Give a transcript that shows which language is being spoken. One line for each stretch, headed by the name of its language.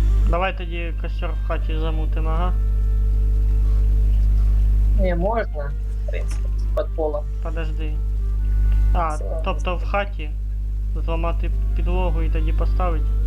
Ukrainian: Давай тоді костер в хаті замутимо, ага.
Russian: Не, можно, в принципе, под полом. Подожди. А, Все.
Ukrainian: тобто в хаті зламати підлогу і тоді поставити.